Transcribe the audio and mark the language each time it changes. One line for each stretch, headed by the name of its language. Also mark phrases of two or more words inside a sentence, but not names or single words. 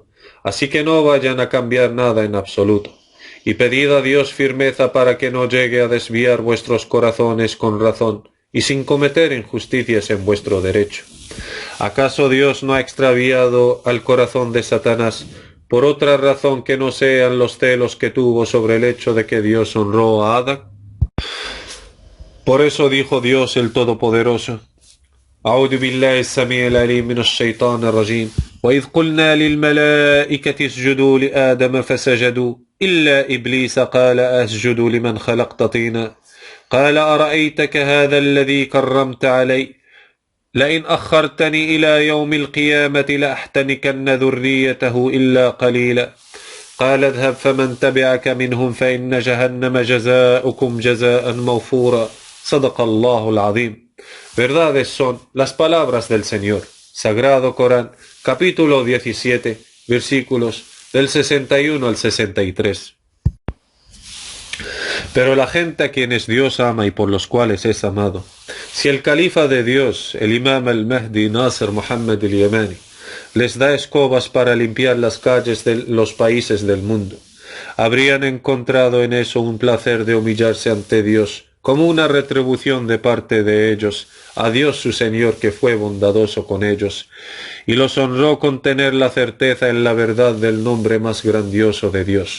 Spanish: Así que no vayan a cambiar nada en absoluto, y pedid a Dios firmeza para que no llegue a desviar vuestros corazones con razón, y sin cometer injusticias en vuestro derecho. ¿Acaso Dios no ha extraviado al corazón de Satanás por otra razón que no sean los celos que tuvo sobre el hecho de que Dios honró a Adán? Por eso dijo Dios el Todopoderoso:
Arabic: أعوذ بالله السميع العليم من الشيطان الرجيم وإذ قلنا للملائكة اسجدوا لآدم فسجدوا إلا إبليس قال أسجد لمن خلقت طينا قال أرأيتك هذا الذي كرمت علي لئن أخرتني إلى يوم القيامة لأحتنكن ذريته إلا قليلا قال اذهب فمن تبعك منهم فإن جهنم جزاؤكم جزاء موفورا صدق الله العظيم.
Spanish: Verdades son las palabras del Señor. Sagrado Corán, capítulo 17, versículos del 61 al 63. Pero la gente a quienes Dios ama y por los cuales es amado, si el califa de Dios, el imam al-Mahdi Nasr Muhammad al-Yamani, les da escobas para limpiar las calles de los países del mundo, habrían encontrado en eso un placer de humillarse ante Dios, como una retribución de parte de ellos, a Dios su Señor que fue bondadoso con ellos, y los honró con tener la certeza en la verdad del nombre más grandioso de Dios.